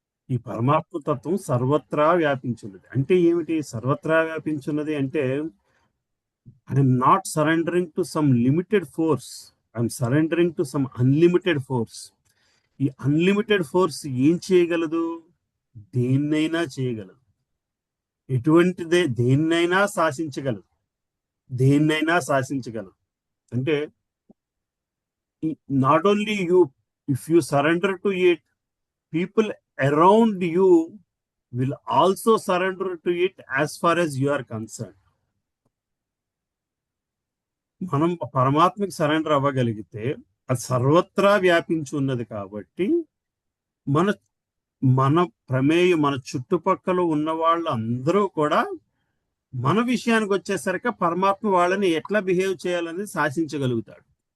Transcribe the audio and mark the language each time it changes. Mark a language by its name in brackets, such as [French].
[Telugu] ఈ పరమాత్మ తత్వం సర్వత్రా వ్యాపించి ఉన్నది. అంటే ఏమిటి సర్వత్రా వ్యాపించి ఉన్నది అంటే, [English] I'm not surrendering to some limited force, I'm surrendering to some unlimited force. [Telugu] ఈ అన్లిమిటెడ్ ఫోర్స్ ఏం చేయగలదు? దేన్నైనా చేయగలదు, ఎటువంటిదే, దేన్నైనా శాసించగలదు, దేన్నైనా శాసించగలదు. [English] అంటే not only you, if you surrender to it, people around you will also surrender to it as far as you are concerned. [Telugu] మనం పరమాత్మకి సరెండర్ అవ్వగలిగితే అది సర్వత్రా వ్యాపించి ఉన్నది కాబట్టి మన ప్రమేయం, మన చుట్టుపక్కల ఉన్న వాళ్ళు అందరూ కూడా మన విషయానికి వచ్చేసరికి పరమాత్మ వాళ్ళని ఎట్లా బిహేవ్ చేయాలని శాసించగలుగుతాడు.